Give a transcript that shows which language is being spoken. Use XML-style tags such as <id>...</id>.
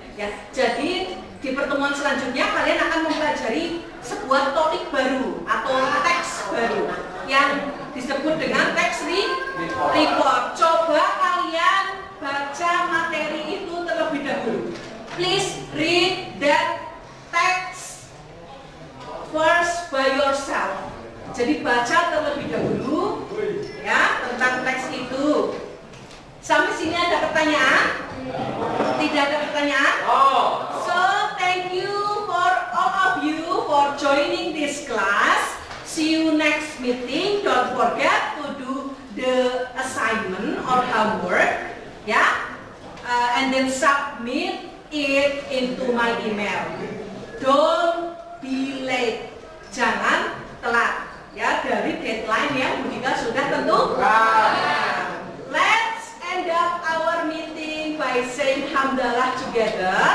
<id>Ya, jadi di pertemuan selanjutnya kalian akan mempelajari sebuah topik baru atau teks baru yang disebut dengan teks report. Coba kalian baca materi itu terlebih dahulu.</id> <en>Please read that text first by yourself.</en> <id>Jadi baca terlebih dahulu ya tentang teks itu. Sampai sini ada pertanyaan? Tidak ada pertanyaan?</id> <en>So thank you for all of you for joining this class. See you next meeting. Don't forget to do the assignment or homework, yeah, and then submit it into my email. Don't be late.</en> <id>Jangan telat, ya, dari deadline yang Budika sudah tentukan.</id> <en>Let's end up our meeting by saying hamdalah together.</en>